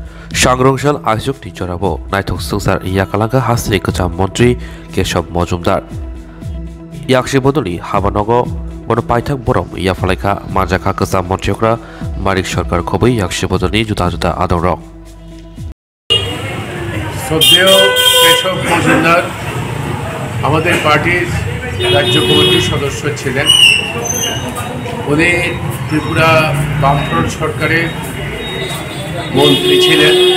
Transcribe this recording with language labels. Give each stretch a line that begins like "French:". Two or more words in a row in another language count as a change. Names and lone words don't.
Kok Borok: सांग्रंशाल आयजोग निजराबो नायथक संसार याकालांगा हास्रि गोजाम मन्त्री केशव मजुमदार याक्षि बदली हाबानगो बनो पाइथाक बरम याफालाइखा माजाखा गोजाम मन्त्रियकरा मारिक सरकार खबै याक्षि बदलनि जुदा जुदा आदरक
Bangla: শ্রদ্ধেয় কেশব মজুমদার আমাদের পার্টির রাজ্য কমিটির সদস্য ছিলেন। উনি ত্রিপুরা বামফ্রন্ট সরকারের মন্ত্রী ছিলেন।